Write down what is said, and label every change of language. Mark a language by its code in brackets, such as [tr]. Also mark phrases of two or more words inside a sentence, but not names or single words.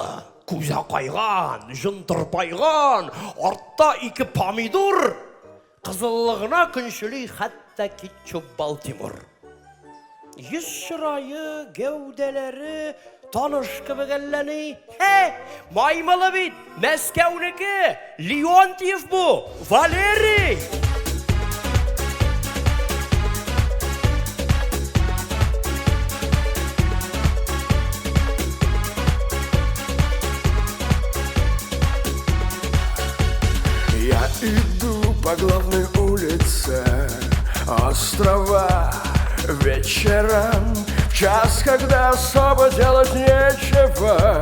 [tt] Күзә кайган, җын тырпайган, артта 2 помидор, кызыллыгына көнчели хәтта кетчуп Балтимор. Йөз чырае, гәүдәләре таныш кебек әлләни. Маймылы бит, Мәскәүнеке, Леонтьев бу, Валерий. [ru] Я иду по главной улице острова вечером, в час, когда особо делать нечего.